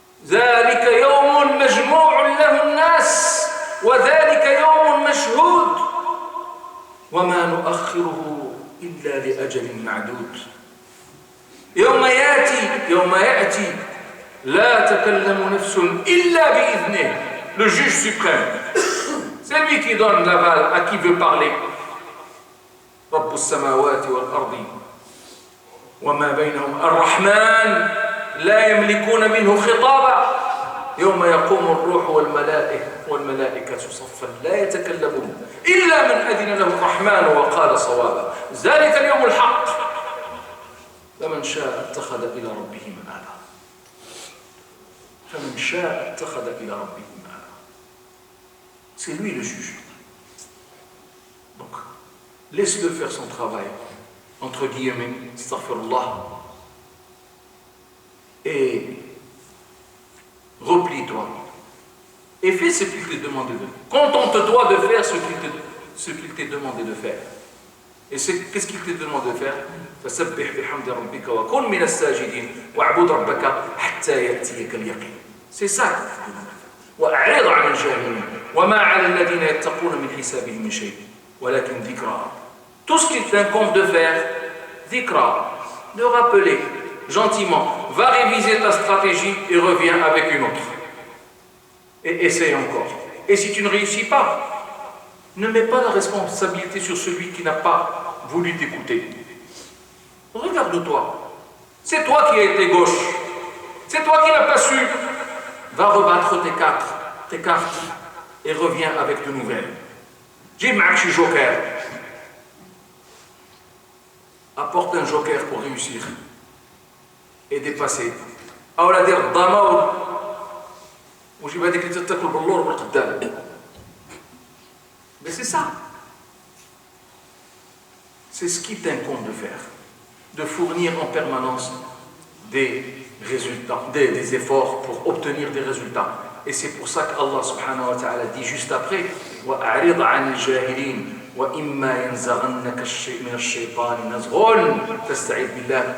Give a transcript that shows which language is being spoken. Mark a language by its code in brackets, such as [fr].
[ar] ذلك يوم مجموع له الناس وذلك يوم مشهود وما نؤخره إلا لأجل معدود يوم يأتي لا تكلم نفس إلا بإذنه. [fr] Le juge suprême, c'est lui qui donne l'aval à qui veut parler. [ar] رب السماوات والأرض وما بينهم الرحمن لا يملكون منه خطابا يوم يقوم الروح والملائكة صفا لا يتكلمون إلا من أذن له الرحمن وقال صوابا ذلك اليوم الحق فمن شاء اتخذ إلى ربه مآبا فمن شاء اتخذ إلى ربه مآبا. [fr] C'est lui le juge. Donc, laisse-le faire son travail, entre guillemets, astaghfirullah. Et replie-toi et fais ce qu'il t'est demandé de faire. Contente-toi de faire ce qu'il t'est demandé de faire. Et qu'est-ce qu'il t'est demandé de faire? [ar] فسبح بحمد ربك وكن من الساجدين واعبد ربك حتى يأتيك اليقين. [fr] C'est ça qu'il te demande de faire. [ar] وأعرض عن الجاهلين وما على الذين يتقون من حسابهم من شيء ولكن ذكرى. [fr] Tout ce qu'il t'incombe de faire, ذكرى, de rappeler gentiment, va réviser ta stratégie et reviens avec une autre. Et essaye encore. Et si tu ne réussis pas, ne mets pas la responsabilité sur celui qui n'a pas voulu t'écouter. Regarde-toi. C'est toi qui as été gauche. C'est toi qui n'as pas su. Va rebattre tes cartes et reviens avec de nouvelles. J'ai marqué joker. Apporte un joker pour réussir. Et dépasser. [ar] أولا دير الضامة وجيب هذيك اللي تاكل باللور بالقدام. [fr] Mais c'est ça. C'est ce qui t'incombe de faire. De fournir en permanence des résultats, des efforts pour obtenir des résultats. Et c'est pour ça qu'Allah subhanahu wa ta'ala dit juste après [ar] وَأَعْرِضْ عَنِ الْجَاهِلِينَ وَإِمَّا يَنْزَغَنَّكَ مِنَ الشَّيْطَانِ نَزْغٌ فَاسْتَعِذْ بِاللَّهِ.